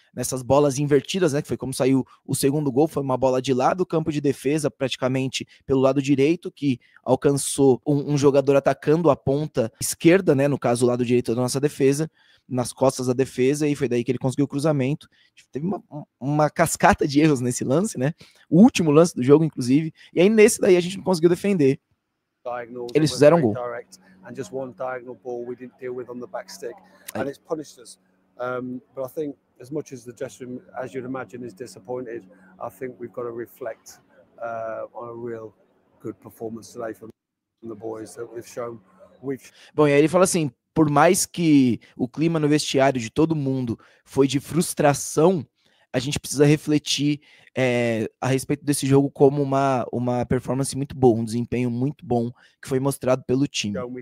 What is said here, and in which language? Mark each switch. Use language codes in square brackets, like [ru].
[pt] nessas bolas invertidas, né, que foi como saiu o segundo gol, foi uma bola de lado do campo de defesa, praticamente pelo lado direito, que alcançou um jogador atacando a ponta esquerda, né, no caso o lado direito da nossa defesa, nas costas da defesa, e foi daí que ele conseguiu o cruzamento. Teve uma cascata de erros nesse lance, né, o último lance do jogo, inclusive, e aí nesse daí a gente não conseguiu defender. Eles fizeram gol. [en] And just one diagonal ball we didn't deal with on the back stick, and it's punished us. But I think, as much as the gesture, as you'd imagine, is disappointed, I think we've got to reflect on a real good performance today from the boys that we've shown. [pt] Bom, e aí ele fala assim, por mais que o clima no vestiário de todo mundo foi de frustração, a gente precisa refletir a respeito desse jogo como uma performance muito boa, um desempenho muito bom que foi mostrado pelo time.